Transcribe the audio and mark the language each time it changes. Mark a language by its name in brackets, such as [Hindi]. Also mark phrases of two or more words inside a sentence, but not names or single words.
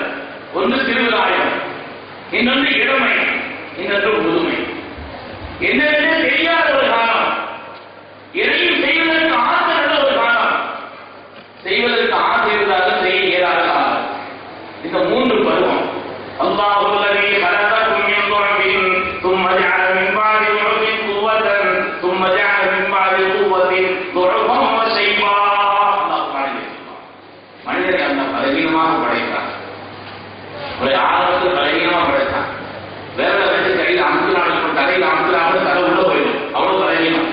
[Tamil] ஒன்று சிறுபிராயம், இன்னொன்று இளமை, இன்னொன்று முதுமை. என்னென்ன தெரியாத ஒரு காலம், எதையும் செய்வதற்கு ஆசை உள்ள ஒரு காலம், செய்வதற்கு ஆசை இருந்தாலும் செய்ய இயலாத காலம். இந்த 3 பருவம். [Arabic] الله الذي خلقكم من ضعف ثم جعل من بعد ضعف قوة ثم جعل من بعد قوة ضعفا وشيبا. [Tamil] மனிதனை அந்த பலவீனமாக படைத்தான். ஒரு ஆரம்பத்தில் பலவீனமாக படைத்தான். வேற வச்சு கையில் அமுத்தினாலும் தலையில் அமுத்தினாலும் தலை உள்ள போயிடும். அவ்வளவு பலவீனம்.